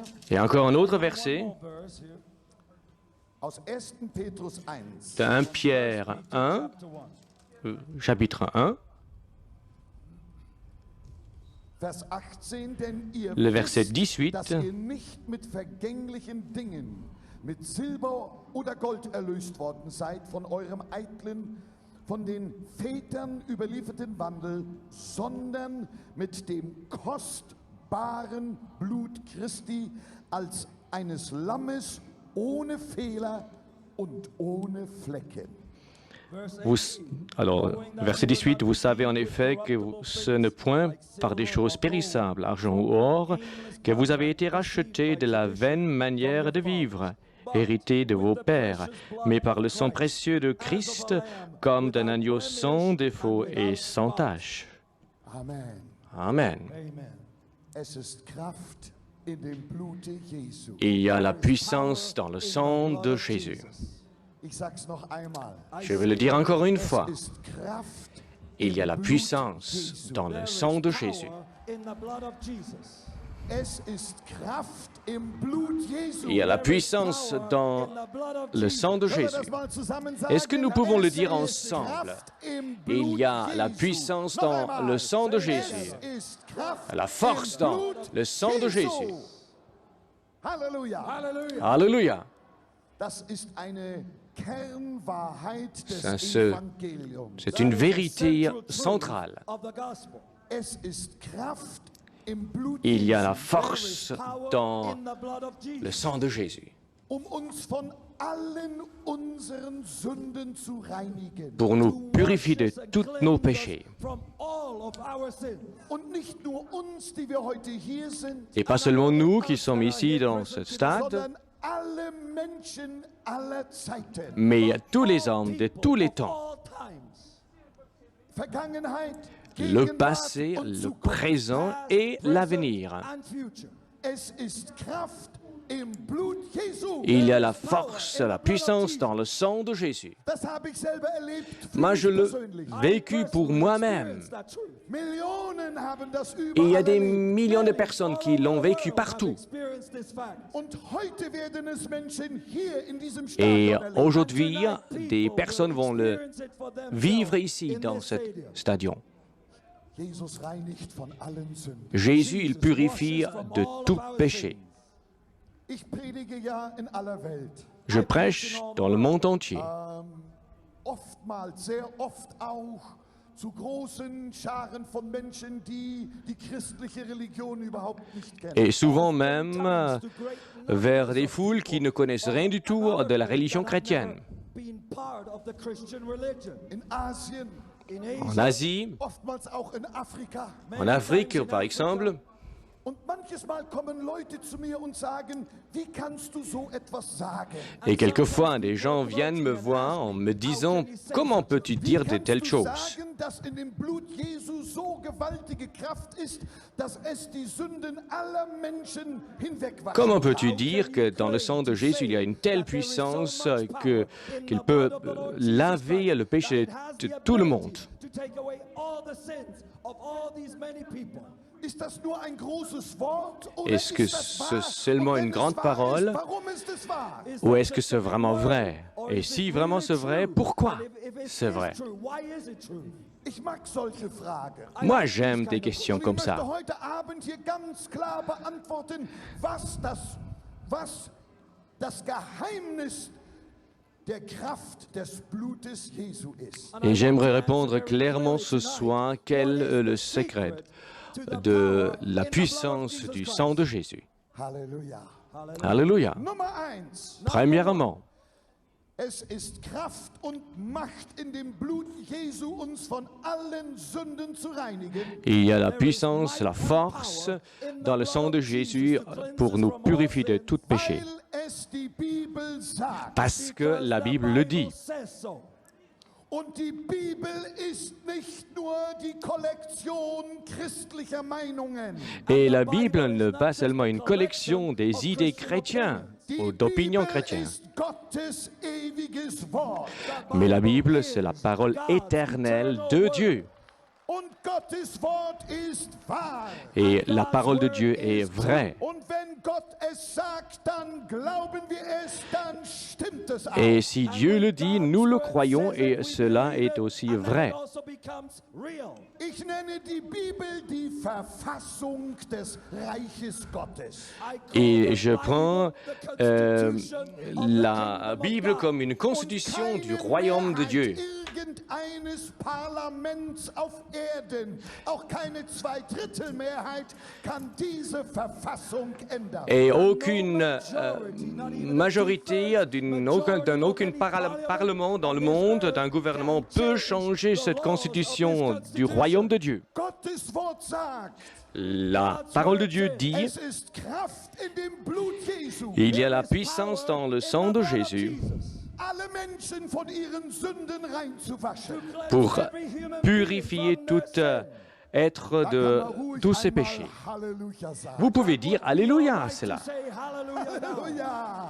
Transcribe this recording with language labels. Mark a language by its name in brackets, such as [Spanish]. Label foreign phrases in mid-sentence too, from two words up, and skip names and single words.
[French] Et encore un autre verset [English] More verse here. [German] aus 1. Petrus 1. [French] de 1 Pierre 1, [English] Chapter 1. [French] chapitre 1, [German] Vers 18, denn ihr le verset wisst, 18. dass ihr nicht mit vergänglichen Dingen, mit Silber oder Gold erlöst worden seid von eurem eitlen, von den Vätern überlieferten Wandel, sondern mit dem kostbaren Blut Christi als eines Lammes ohne Fehler und ohne Flecken. [French] Alors, verset 18, vous savez en effet que ce n'est point par des choses périssables, argent ou or, que vous avez été rachetés de la vaine manière de vivre, hérité de vos pères, mais par le sang précieux de Christ, comme d'un agneau sans défaut et sans tache. Amen. Amen. Amen. [German] Es ist Kraft in dem Blute Jesu. [French] Il y a la puissance dans le sang de Jésus. [German] Ich sag's noch einmal. [French] Je vais le dire encore une fois. [German] Es ist Kraft. [French] Il y a la puissance dans le sang de Jésus. [English] In the blood of Jesus. [German] Es ist Kraft im Blut Jesu. [French] Il y a la puissance dans [English] In the blood of [French] le sang de [German] Können wir [French] Jésus. [German] das mal zusammen sagen? [French] Est-ce que nous pouvons le [German] Es [French] dire [German] ist [French] ensemble? [German] Kraft im [French] Il [German] Blut [French] y a la [German] Jesu. [French] puissance [German] Noch [French] dans [German] einmal. [French] le sang de Jésus. [German] Es ist Kraft [French] La force [German] im [French] dans [German] Blut [French] le sang de [German] Jesu. [French] Jésus. [German] Halleluja. [English] Hallelujah. [French] Alléluia. [German] Das ist eine Kernwahrheit des [French] C'est [German] Evangeliums. [French] c'est une vérité [English] Central truth [French] centrale. [English] of the gospel. [German] Es ist Kraft im Blut [French] Il y a la [German] Jesu, [French] force [English] Power [French] dans [English] in the blood of Jesus. [French] le sang de Jésus [German] uns von allen unseren Sünden zu reinigen. [French] pour nous purifier de tous nos péchés. [English] From all of our sins. [German] Und nicht nur uns, die wir heute hier sind, [French] Et pas seulement nous qui sommes ici dans ce stade, [German] sondern alle Menschen aller Zeiten. [French] mais tous les hommes de tous les temps. [English] All times. [German] Vergangenheit, [French] Le [German] Gegenwart [French] passé, [German] und [French] le [German] Zukunft. [French] présent et l'avenir. [English] And future. [German] Es ist Kraft im Blut Jesu. [French] Il y a la force, la puissance dans le sang de Jésus. [German] Das habe ich selber erlebt. für [French] Moi, [German] mich [French] je l'ai [German] persönlich. [French] vécu pour moi-même. [English] Experience that truth. [German] Millionen haben das [French] Et il y a [German] überall [French] des [German] erlebt. [French] millions de personnes qui l'ont vécu [English] Have [French] partout. [English] experienced this fact. [German] Und heute werden es Menschen hier in diesem [French] Et [German] Stadion erleben. [French] aujourd'hui, [English] Tonight, [French] des [English] people [French] personnes [English] will [French] vont le [English] experience it for themselves [French] vivre ici, [English] in [French] dans [English] this [French] ce [English] stadium. [French] stadion. [German] Jesus reinigt von allen Sünden. [French] Jésus, il purifie [English] washes from [French] de [English] all of [French] tout [English] our [French] péché. [English] sins. [German] Ich predige ja in aller Welt. [French] Je prêche dans le monde entier. [German] Oftmals, sehr oft auch zu großen Scharen von Menschen, die die christliche Religion überhaupt nicht kennen. [French] Et souvent même [English] To great [French] vers des foules qui ne connaissent rien du tout de la religion chrétienne. [English] being part of the Christian religion. [German] In Asien, [English] In [French] En [English] Asia, [French] Asie, [German] oftmals auch in Afrika. [French] en Afrique par exemple, [German] Und manches Mal kommen Leute zu mir und sagen, wie kannst du so etwas sagen? [French] et quelquefois des gens viennent me voir en me disant « Comment peux-tu dire de [German] Wie [French] telles [German] kannst du [French] choses ?» [German] sagen, dass in dem Blut Jesu so gewaltige Kraft ist, dass es die Sünden aller Menschen hinwegwascht? [French] Comment peux-tu dire que dans le sang de Jésus, il y a une telle puissance qu'il peut laver le péché de tout le monde? [English] to take away all the sins of all these many people. [German] Ist das nur ein großes Wort oder [French] Est-ce que [German] ist das [French] c'est [German] wahr? [French] seulement [German] Und wenn [French] une [German] es [French] grande [German] wahr [French] parole? [German] Ist, warum ist es wahr? [English] Is [French] Ou [English] that [French] est-ce que [English] just [French] c'est [English] a [French] vraiment [English] word? [French] vrai? [English] Or [French] Et [English] is [French] si [English] it [French] vraiment [English] really [French] c'est vrai, [English] true? [French] pourquoi [English] And if it [French] c'est [English] is [French] vrai? [English] true, why is it true? [German] Ich mag solche Fragen. [French] Moi, j'aime des questions [German] Und ich [French] comme [German] möchte [French] ça. [German] heute Abend hier ganz klar beantworten, was das Geheimnis der Kraft des Blutes Jesu ist. [French] Et j'aimerais répondre clairement ce soir quel est le secret de la puissance du sang de Jésus. [German] Halleluja. [French] Alléluia. [German] Nummer 1. [French] Premièrement, [German] Es ist Kraft und Macht in dem Blut Jesu, uns von allen Sünden zu reinigen. [French] il y a la puissance, la force dans le sang de Jésus pour nous purifier de tout péché. [German] Weil es die Bibel sagt. [French] Parce que la Bible le dit. [English] Says so. [German] Und die Bibel ist nicht nur die Kollektion christlicher Meinungen. [French] Et la Bible n'est pas seulement une collection des idées chrétiennes ou d'opinions chrétiennes. [German] ist Gottes ewiges Wort. [French] Mais la Bible, c'est la parole éternelle de Dieu. [German] Und Gottes Wort ist wahr. [French] Et la parole de Dieu est vraie. [German] Und wenn Gott es sagt, dann glauben wir es, dann stimmt es auch. [French] Et si Dieu le dit, nous le croyons et cela est aussi vrai. [German] Ich nenne die Bibel die Verfassung des Reiches Gottes. [French] Et je prends la Bible comme une constitution du royaume de Dieu. [German] Irgendeines Parlaments auf Erden, auch keine Zweidrittelmehrheit kann diese Verfassung ändern. [French] Et aucune majorité aucun parlement dans le monde, d'un gouvernement peut changer cette constitution du royaume de Dieu. [German] Gottes Wort sagt, [French] La parole de Dieu dit, [German] es ist Kraft in dem Blut Jesu. [French] il y a la puissance dans le sang de Jésus [German] Alle Menschen von ihren Sünden reinzuwaschen. [French] pour purifier tout être [German] Da kann [French] de [German] man ruhig [French] tous ses [German] einmal [French] péchés. [German] Halleluja sagen. [French] Vous pouvez dire Alléluia à cela. [German] Halleluja.